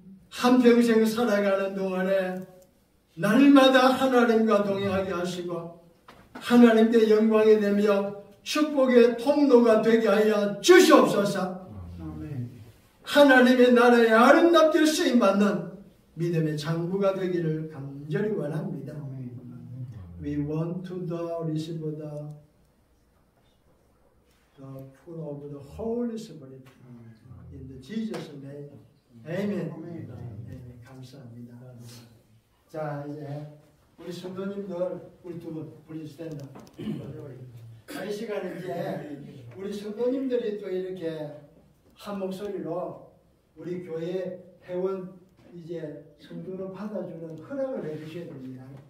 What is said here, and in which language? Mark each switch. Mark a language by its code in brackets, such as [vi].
[ko] 한평생 살아가는 동안에 날마다 하나님과 동행하게 하시고 하나님께 영광이 되며 축복의 통로가 되게 하여 주시옵소서. 하나님의 나라에 아름답게 쓰임받는 믿음의 장부가 되기를 간절히 원합니다. [en] We want to receive the fruit of the Holy Spirit in the Jesus name. [ko] Amen. Amen. 감사합니다. 자, 이제 우리 성도님들 우리 두 분 [en] please stand up. [ko] 이 시간에 이제 우리 성도님들이 또 이렇게 한 목소리로 우리 교회 회원 이제 성도로 받아주는 허락을 해주셔야 됩니다.